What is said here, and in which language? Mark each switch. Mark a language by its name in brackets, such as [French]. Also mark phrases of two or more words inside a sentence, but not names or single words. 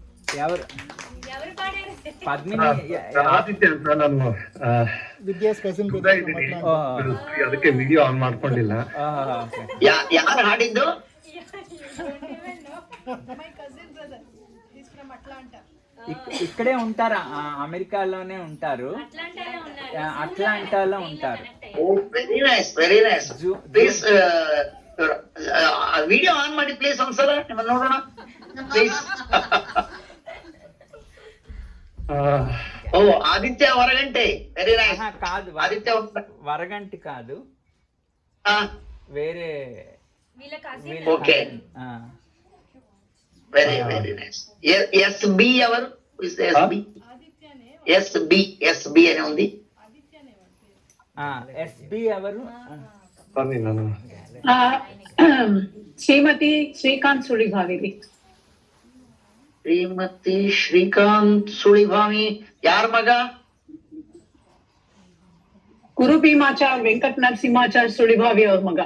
[Telugu] ఎవరు ఎవరు పాడారు? పద్మిని [Kannada] ಆದಿತ್ಯ ಅಂತ ನಾನು [English] Vidya's cousin [Kannada] ಸುಧಾ ಇದ್ದೀನಿ. ಅದಕ್ಕೆ ವಿಡಿಯೋ ಆನ್ ಮಾಡ್ಕೊಂಡಿಲ್ಲ. ಯಾರು ಹಾಡಿದ್ದು? [Telugu] ఇక్కడే ఉంటారు, అమెరికాలోనే ఉంటారు, అట్లాంటాలో ఉంటారు. [English] very nice, very nice. [Kannada] ಪ್ಲೀಸ್ [English] video on [Kannada] ಮಾಡಿ ಪ್ಲೀಸ್ ಒಂದ್ಸಲ ನಿಮ್ಮ ನೋಡೋಣ ಪ್ಲೀಸ್. [Telugu] ఓ ఆదిత్య వరగంటే, [English] very nice. [Telugu] కాదు ఆదిత్య వరగంటి కాదు, వేరే వీళ్ళ cousin. [English] okay, very very nice. [Telugu] ఎస్బి ఎవరు? ఎస్బి అని ఉంది. ఎస్బి ఎవరు? [Kannada] ಬನ್ನಿ ನಾನು ಶ್ರೀಮತಿ ಶ್ರೀಕಾಂತ್ ಸುಳಿಭಾವಿ. ಶ್ರೀಮತಿ ಶ್ರೀಕಾಂತ್ ಸುಳಿಭಾವಿ ಯಾರ ಮಗ? ಗುರು ಭೀಮಾಚಾರ್ ವೆಂಕಟ ನರಸಿಂಹಾಚಾರ್ ಸುಳಿಭಾವಿ ಅವ್ರ ಮಗ,